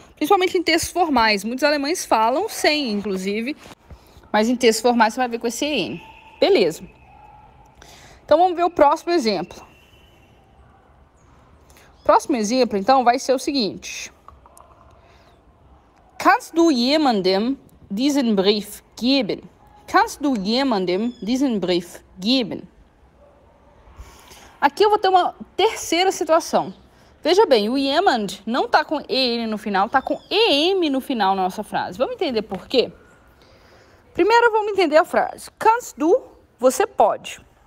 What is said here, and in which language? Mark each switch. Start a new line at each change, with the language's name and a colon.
Portuguese: Principalmente em textos formais. Muitos alemães falam sem, inclusive, mas em textos formais você vai ver com esse en. Beleza. Então, vamos ver o próximo exemplo. O próximo exemplo, então, vai ser o seguinte.
German: Kannst du jemandem diesen Brief geben? Kannst du jemandem diesen Brief geben?
Portuguese: Aqui eu vou ter uma terceira situação. Veja bem, o jemand não está com en no final, está com em no final na nossa frase. Vamos entender por quê? Primeiro, vamos entender a frase. Kannst du, você pode.